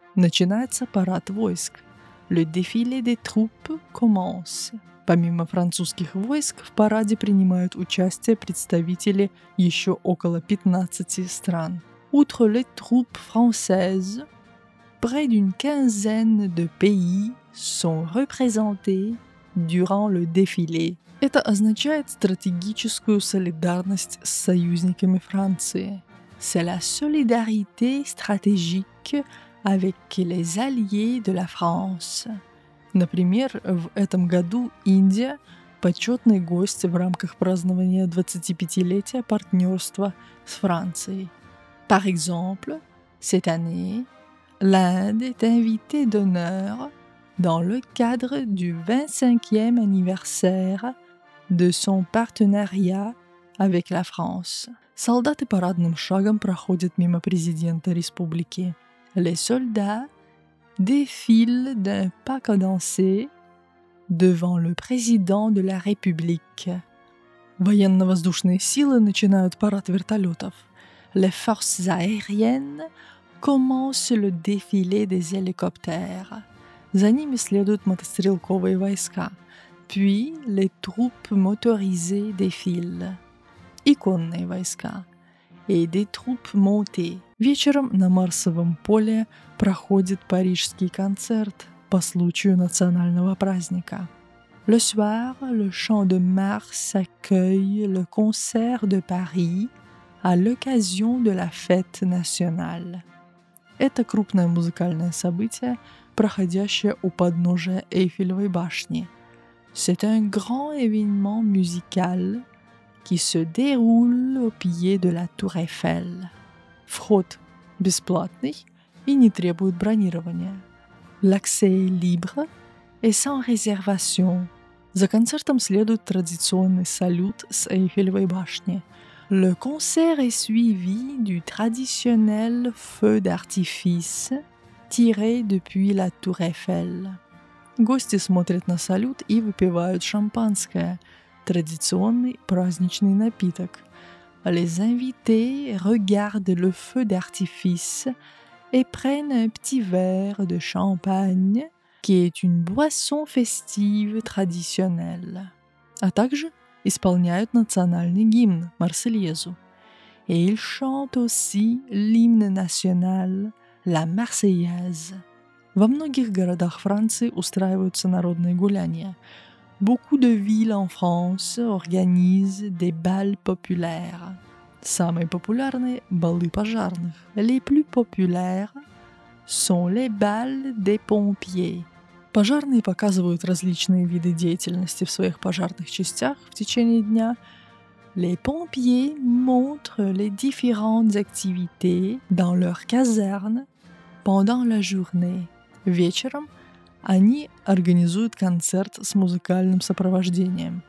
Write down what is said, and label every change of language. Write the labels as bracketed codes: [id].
[ru] Начинается парад войск. [fr] Le défilé des troupes commence. [ru] Помимо французских войск, в параде принимают участие представители еще около 15 стран. [fr] Outre les troupes françaises, près d'une quinzaine de pays sont représentés durant le défilé. [ru] Это означает стратегическую солидарность с союзниками Франции. [fr] C'est la solidarité stratégique avec les alliés de la France. [ru] Например, в этом году Индия – почетный гость в рамках празднования 25-летия партнерства с Францией. [fr] Par exemple, cette année, l'Inde est invitée d'honneur dans le cadre du 25e anniversaire de son partenariat avec la France. [ru] Солдаты парадным шагом проходят мимо президента республики. [fr] Les soldats défilent d'un pas cadencé devant le président de la République. [ru] Военно-воздушные силы начинают парад вертолетов. [fr] Les forces aériennes commencent le défilé des hélicoptères. [ru] За ними следуют мотострелковые войска. [fr] Puis les troupes motorisées défilent. [ru] И конные войска. [fr] Et des troupes montées. [ru] Вечером на Марсовом поле проходит парижский концерт по случаю национального праздника. [fr] Le soir, le Champ de Mars accueille le concert de Paris à l'occasion de la fête nationale. [ru] Это крупное музыкальное событие, проходящее у подножия Эйфелевой башни. [fr] C'est un grand événement musical qui se déroule au pied de la Tour Eiffel. [ru] Вход бесплатный и не требует бронирования. [fr] L'accès est libre et sans réservation. [ru] За концертом следует традиционный салют с Эйфелевой башни. [fr] Le concert est suivi du traditionnel feu d'artifice tiré depuis la Tour Eiffel. [ru] Гости смотрят на салют и выпивают шампанское, традиционный праздничный напиток. [fr] Les invités regardent le feu d'artifice et prennent un petit verre de champagne, qui est une boisson festive traditionnelle. [ru] А также исполняют национальный гимн Марсельезу. [fr] Et ils chantent aussi l'hymne national, la Marseillaise. [ru] Во многих городах Франции устраиваются народные гуляния. [fr] Beaucoup de villes en France organisent des bals populaires. [ru] Самые популярные – балы пожарных. [fr] Les plus populaires sont les bals des pompiers. [ru] Пожарные показывают различные виды деятельности в своих пожарных частях в течение дня. [fr] Les pompiers montrent les différentes activités dans leur caserne pendant la journée. [ru] Вечером они организуют концерт с музыкальным сопровождением.